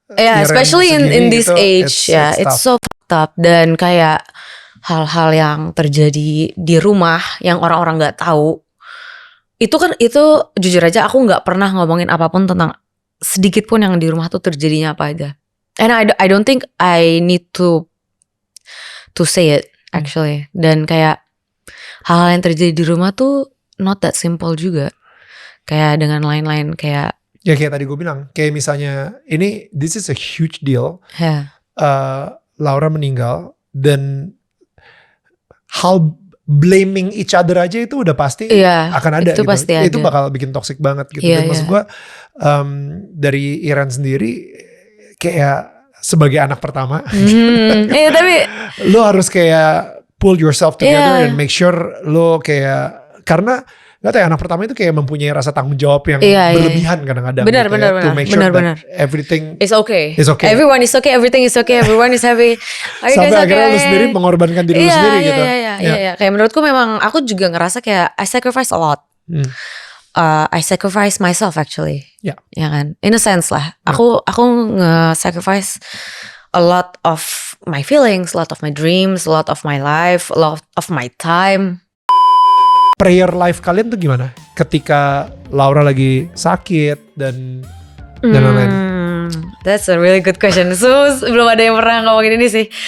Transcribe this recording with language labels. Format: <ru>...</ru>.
<en>especially in this</en> <id>gitu,</id> <en>age, it's so fucked up.</en> <id>Dan kayak hal-hal yang terjadi di rumah yang orang-orang nggak tahu, itu jujur aja aku nggak pernah ngomongin apapun tentang sedikit pun yang di rumah tuh terjadinya apa aja.</id> <en>And I don't think I need to say it actually.</en> <id>Dan kayak hal-hal yang terjadi di rumah tuh</id> <en>not that simple</en> <id>juga. Kayak dengan lain-lain kayak kayak tadi gue bilang, kayak misalnya</id> <en>this is a huge deal.</en> <id>Laura meninggal dan hal</id> <en>blaming each other</en> <id>aja itu udah pasti akan ada itu gitu. Pasti ada. Itu bakal bikin toxic banget gitu. Dan maksud gue dari Iren sendiri kayak sebagai anak pertama, tapi lo harus kayak</id> <en>pull yourself together and make sure</en> <id>lo kayak, karena gak tau ya, anak pertama itu kayak mempunyai rasa tanggung jawab yang berlebihan kadang-kadang. Benar.</id> <en>To make sure that everything is okay. Everyone is okay, everything is okay, everyone is happy.</en> <id>Sampai akhirnya lu sendiri mengorbankan diri lu sendiri gitu. Iya. Kayak menurutku memang aku juga ngerasa kayak</id> <en>I sacrifice a lot. I sacrifice myself actually.</en> <id>Ya. Ya kan?</id> <en>In a sense</en> <id>lah. Aku nge-sacrifice</id> <en>a lot of my feelings, a lot of my dreams, a lot of my life, a lot of my time.</en> <id>Prayer life kalian tuh gimana? Ketika Laura lagi sakit dan lain-lain.</id> <en>That's a really good question.</en> <id>So belum ada yang pernah ngomongin ini sih.</id>